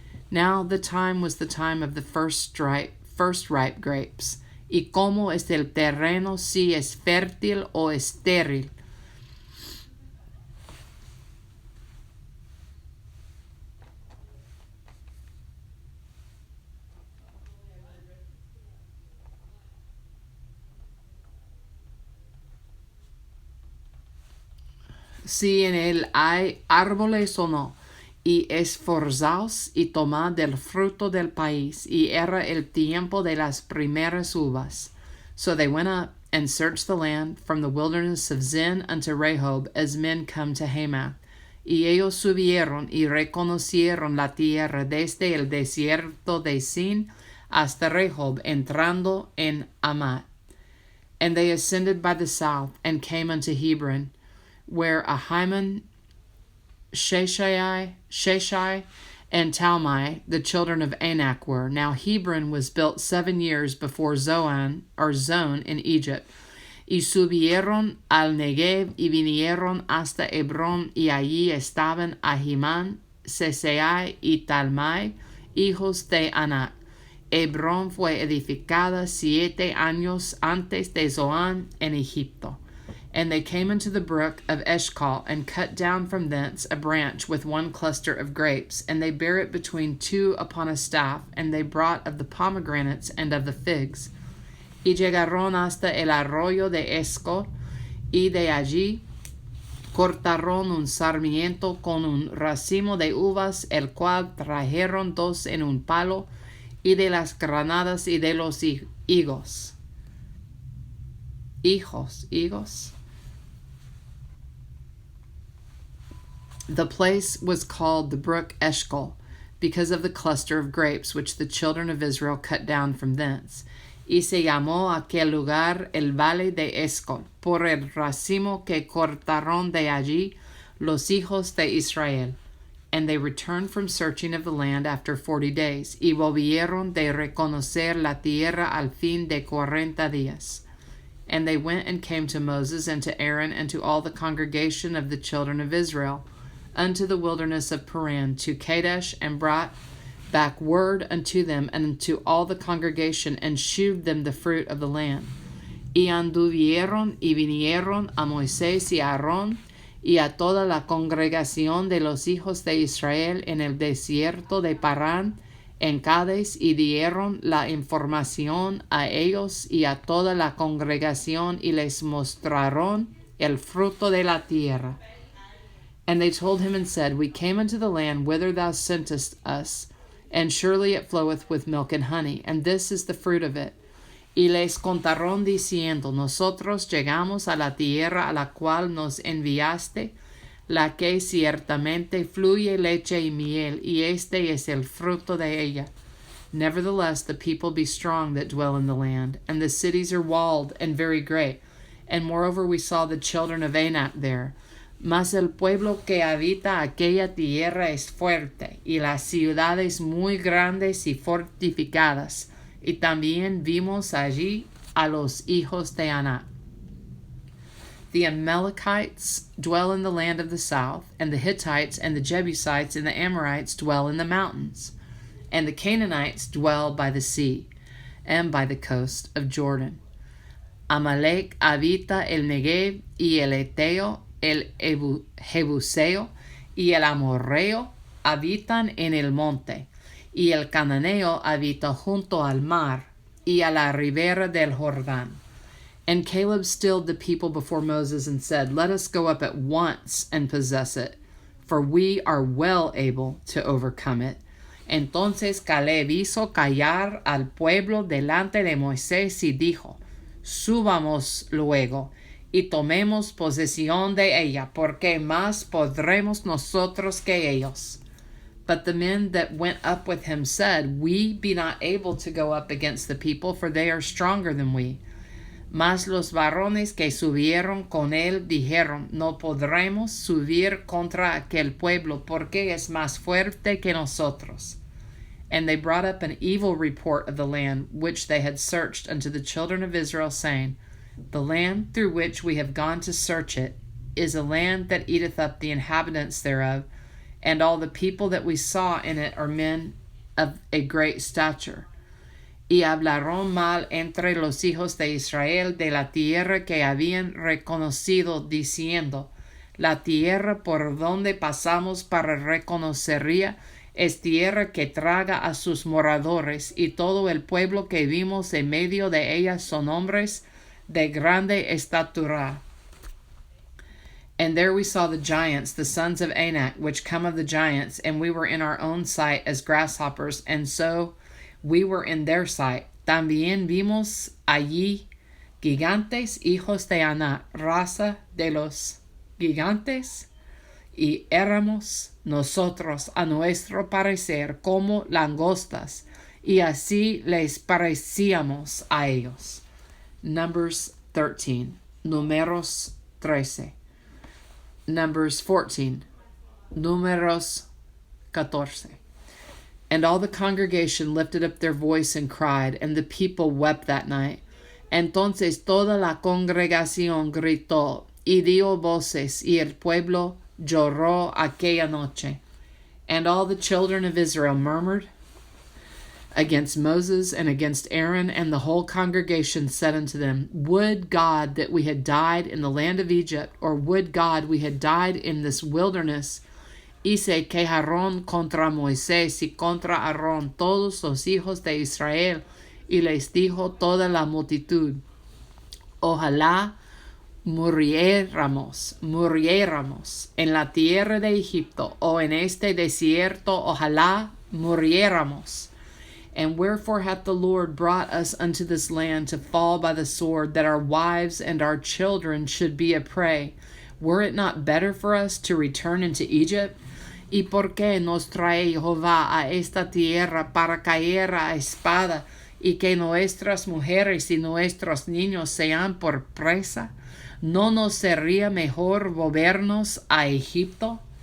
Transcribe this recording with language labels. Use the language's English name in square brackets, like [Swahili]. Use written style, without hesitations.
[English] Now the time was the time of the first ripe grapes. [Spanish] Y cómo es el terreno, si es fértil o estéril. Si en él hay árboles o no, y esforzaos y tomad del fruto del país, y era el tiempo de las primeras uvas. [English] So they went up and searched the land from the wilderness of Zin unto Rehob, as men come to Hamath. [Spanish] Y ellos subieron y reconocieron la tierra desde el desierto de Zin hasta Rehob, entrando en Amat. [English] And they ascended by the south, and came unto Hebron, where Ahiman, Sheshai, and Talmai, the children of Anak, were. Now Hebron was built 7 years before Zon in Egypt. [Spanish] Y subieron al Negev, y vinieron hasta Hebrón, y allí estaban Ahiman, Sesai y Talmai, hijos de Anak. Hebrón fue edificada 7 años antes de Zoán en Egipto. [English] And they came into the brook of Eshcol, and cut down from thence a branch with 1 cluster of grapes, and they bare it between 2 upon a staff, and they brought of the pomegranates and of the figs. [Spanish] Y llegaron hasta el arroyo de Eshcol, y de allí cortaron un sarmiento con un racimo de uvas, el cual trajeron 2 en un palo, y de las granadas y de los higos. Higos. [English] The place was called the brook Eshcol, because of the cluster of grapes which the children of Israel cut down from thence. [Spanish] Y se llamó aquel lugar el valle de Eshcol, por el racimo que cortaron de allí los hijos de Israel. [English] And they returned from searching of the land after 40 days, [Spanish] y volvieron de reconocer la tierra al fin de 40 días. [English] And they went and came to Moses and to Aaron and to all the congregation of the children of Israel, unto the wilderness of Paran, to Kadesh, and brought back word unto them and unto all the congregation, and shewed them the fruit of the land. [Spanish] Y anduvieron y vinieron a Moisés y a Aarón y a toda la congregación de los hijos de Israel en el desierto de Parán, en Cades, y dieron la información a ellos y a toda la congregación, y les mostraron el fruto de la tierra. [English] And they told him and said, We came unto the land whither thou sentest us, and surely it floweth with milk and honey, and this is the fruit of it. [Spanish] Y les contaron diciendo, Nosotros llegamos a la tierra a la cual nos enviaste, la que ciertamente fluye leche y miel, y este es el fruto de ella. [English] Nevertheless, the people be strong that dwell in the land, and the cities are walled and very great. And moreover, we saw the children of Anak there. [Spanish] Mas el pueblo que habita aquella tierra es fuerte, y las ciudades muy grandes y fortificadas. Y también vimos allí a los hijos de Anak. [English] The Amalekites dwell in the land of the south, and the Hittites and the Jebusites and the Amorites dwell in the mountains. And the Canaanites dwell by the sea, and by the coast of Jordan. [Spanish] Amalek habita el Negev, y el Eteo, el Jebuseo, y el Amorreo habitan en el monte, y el Cananeo habita junto al mar, y a la ribera del Jordán. [English] And Caleb stilled the people before Moses and said, Let us go up at once and possess it, for we are well able to overcome it. [Spanish] Entonces Caleb hizo callar al pueblo delante de Moisés y dijo, Subamos luego y tomemos posesión de ella, porque más podremos nosotros que ellos. [English] But the men that went up with him said, We be not able to go up against the people, for they are stronger than we. [Spanish] Mas los varones que subieron con él dijeron, No podremos subir contra aquel pueblo, porque es más fuerte que nosotros. [English] And they brought up an evil report of the land which they had searched unto the children of Israel, saying, The land through which we have gone to search it is a land that eateth up the inhabitants thereof, and all the people that we saw in it are men of a great stature. [Spanish] Y hablaron mal entre los hijos de Israel de la tierra que habían reconocido, diciendo, La tierra por donde pasamos para reconocerla es tierra que traga a sus moradores, y todo el pueblo que vimos en medio de ella son hombres de grande estatura. [English] And there we saw the giants, the sons of Anak, which come of the giants, and we were in our own sight as grasshoppers, and so we were in their sight. [Spanish] También vimos allí gigantes, hijos de Anak, raza de los gigantes, y éramos nosotros a nuestro parecer como langostas, y así les parecíamos a ellos. [English] Numbers 13. [Spanish] Numeros 13. [English] Numbers 14. [Spanish] Numeros 14. [English] And all the congregation lifted up their voice and cried, and the people wept that night. [Spanish] Entonces toda la congregación gritó y dio voces, y el pueblo lloró aquella noche. [English] And all the children of Israel murmured against Moses and against Aaron, and the whole congregation said unto them, Would God that we had died in the land of Egypt, or would God we had died in this wilderness. [Spanish] Y se quejaron contra Moisés y contra Aarón todos los hijos de Israel, y les dijo toda la multitud, Ojalá muriéramos en la tierra de Egipto, o en este desierto, ojalá muriéramos. [English] And wherefore hath the Lord brought us unto this land to fall by the sword, that our wives and our children should be a prey? Were it not better for us to return into Egypt? [Spanish] ¿Y por qué nos trae Jehová a esta tierra para caer a espada, y que nuestras mujeres y nuestros niños sean por presa? ¿No nos sería mejor volvernos a Egipto?